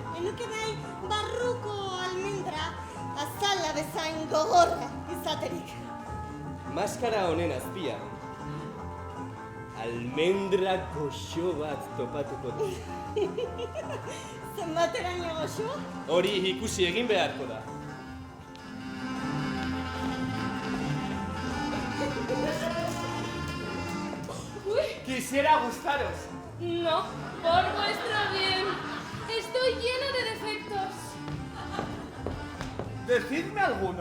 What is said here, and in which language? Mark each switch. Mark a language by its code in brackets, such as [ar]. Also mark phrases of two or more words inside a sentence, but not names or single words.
[eu] Enuke nahi barruko almendra azala bezain gogorra izaterik. Maskara honen azpian, almendra goxo bat topatuko du. Zenbateraino goxoa? Hori ikusi egin beharko da. [es] Quisiera gustaros. No, por vuestro bien. Estoy lleno de defectos. Decidme alguno.